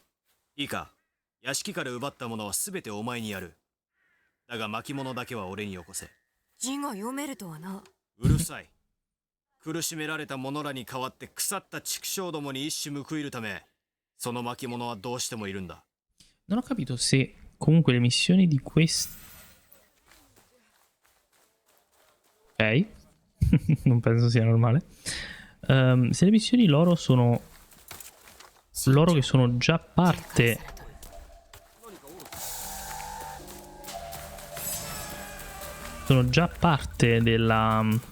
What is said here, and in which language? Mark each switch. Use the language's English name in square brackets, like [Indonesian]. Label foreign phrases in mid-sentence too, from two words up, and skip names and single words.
[Japanese] いいか、屋敷から奪ったものは全てお前にやる。だが巻物だけは俺によこせ。字が読めるとはな。うるさい。苦しめられた者らに代わって腐った畜生どもに一矢報いるため、その巻物はどうしてもいるんだ。 [Italian] Non ho capito se comunque le missioni di questi... Ok. Non penso sia normale. Se le missioni loro sono... Loro che sono già parte... Sono già parte della...